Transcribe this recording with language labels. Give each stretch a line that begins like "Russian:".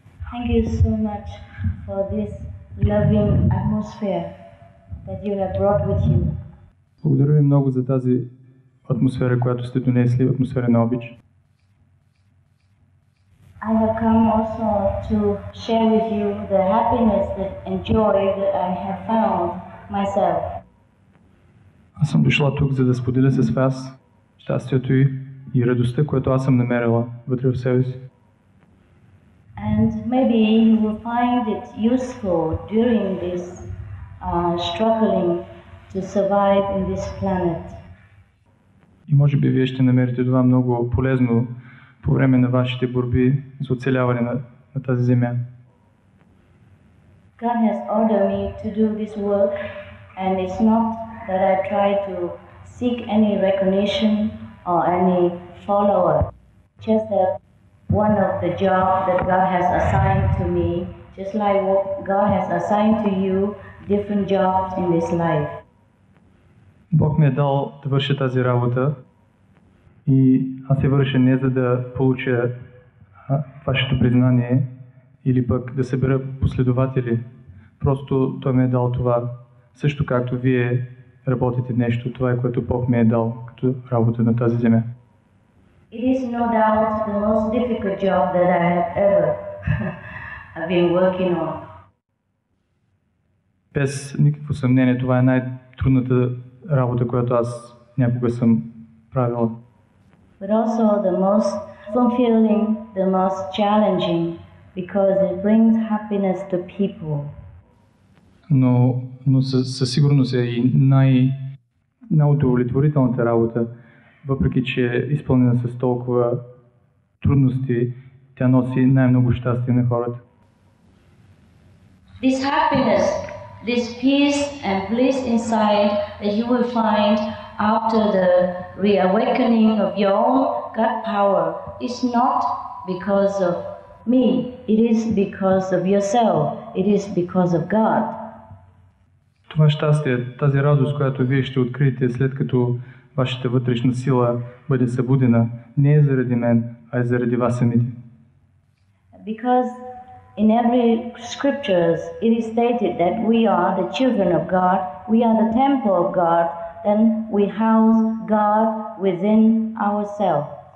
English: Thank you so much for this loving atmosphere that you have brought with you.
Bulgarian: Благодаря ви много за тази атмосфера, която сте донесли, атмосфера на обич.
English: I have come also to share with you the happiness and joy that I have found myself.
Bulgarian: Аз съм дошла тук, за да споделя с вас щастието и радостта, което аз съм намерила вътре в себе си.
English: And maybe you will find it useful during this struggling to survive in this planet.
Bulgarian: И може би вие ще намерите това много полезно по време на вашите борби за оцеляване на тази земя.
English: God has ordered me to do this work, and it's not that I try to seek any recognition or any follower. Just that one of the jobs that God has assigned to me, just like what God has assigned to you different jobs in this life.
Bulgarian: Бог ми е дал да върша тази работа и аз я върша не за да получа вашето признание или пък да събера последователи. Просто Той ми е дал това. Също както вие работите нещо, това е което Бог ми е дал като работа на тази земя.
English: It is no doubt the most difficult job that I have ever been working on.
Bulgarian: Без никакво съмнение, това е най-трудната работа, която аз някога съм правила.
English: But also the most fulfilling, the most challenging, because it brings happiness to people.
Bulgarian: Но със сигурност е и най-удовлетворителната работа, въпреки че е изпълнена с толкова трудности, тя носи най-много щастие на хората.
English: This happiness, this peace and bliss inside that you will find after the reawakening of your own God power is not because of me, it is because of yourself, it is because of God.
Bulgarian: Това щастие, тази радост, която вие ще откриете след като вашата вътрешна сила бъде събудена, не е заради мен, а е заради вас самите.
English: Because in every scriptures it is stated that we are the children of God, we are the temple of God, then we house God within ourselves.